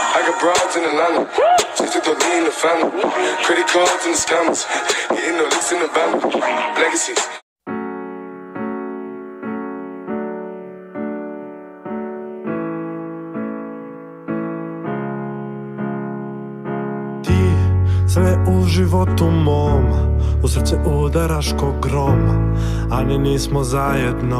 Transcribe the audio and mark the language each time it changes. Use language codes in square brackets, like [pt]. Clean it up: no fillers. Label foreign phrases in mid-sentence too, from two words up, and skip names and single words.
[en] got broads in Atlanta. Just took the lean in the family. Credit cards and the scammers. Getting the licks in the van. Legacies. [hr] Sve u životu mom, u srce udaraš ko grom, a ni nismo zajedno.